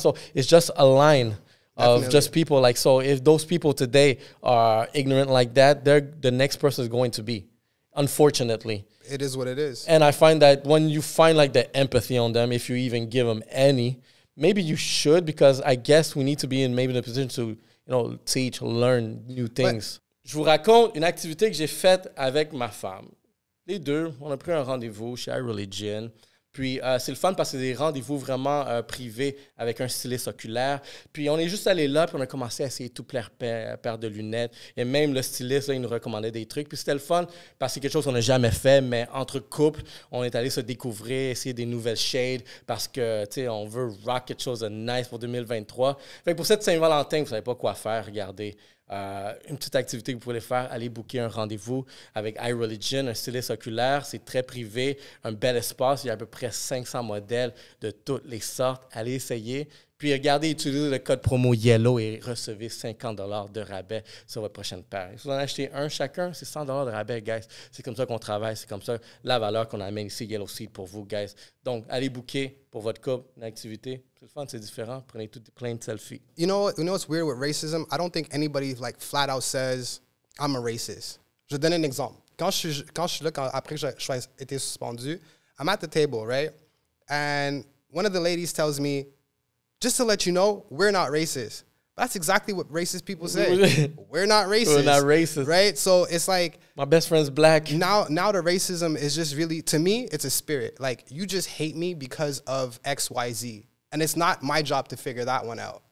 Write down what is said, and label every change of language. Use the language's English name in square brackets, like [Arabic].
[English] So it's just a line of just people. Like, so if those people today are ignorant like that, they're the next person is going to be, unfortunately. It is what it is. And I find that when you find like the empathy on them, if you even give them any, maybe you should, because I guess we need to be in maybe the position to, you know, teach, learn new things. [French] Je vous raconte une activité que j'ai faite avec ma femme. Les deux, on a pris un rendez-vous chez iReligion. Puis, c'est le fun parce que c'est des rendez-vous vraiment privés avec un styliste oculaire. Puis, on est juste allé là, puis on a commencé à essayer tout paire de lunettes. Et même le styliste, là, il nous recommandait des trucs. Puis, c'était le fun parce que c'est quelque chose qu'on n'a jamais fait, mais entre couples, on est allé se découvrir, essayer des nouvelles shades parce que, tu sais, on veut rock quelque chose de nice pour 2023. Fait que pour cette Saint-Valentin, vous ne savez pas quoi faire, regardez. Une petite activité que vous pouvez faire, aller booker un rendez-vous avec iReligion, un styliste oculaire. C'est très privé, un bel espace. Il y a à peu près 500 modèles de toutes les sortes. Allez essayer. Puis regardez, utilisez le code promo YELLOW et recevez 50 $ de rabais sur votre prochaine paire. Si vous en achetez un chacun, c'est 100 $ de rabais, guys. C'est comme ça qu'on travaille. C'est comme ça la valeur qu'on amène ici, Yellow Seed, pour vous, guys. Donc, allez booker pour votre couple une activité. C'est le fun, c'est différent. Prenez plein de selfies. [English] You know what's weird with racism? I don't think anybody like flat out says, I'm a racist. [French] Je vais donner un exemple. Quand je suis là, après que j'ai été suspendu, [English] I'm at the table, right? And one of the ladies tells me, just to let you know, we're not racist. That's exactly what racist people say. We're not racist. We're not racist. Right? So it's like... My best friend's black. Now the racism is just really, to me, it's a spirit. Like, you just hate me because of X, Y, Z. And it's not my job to figure that one out.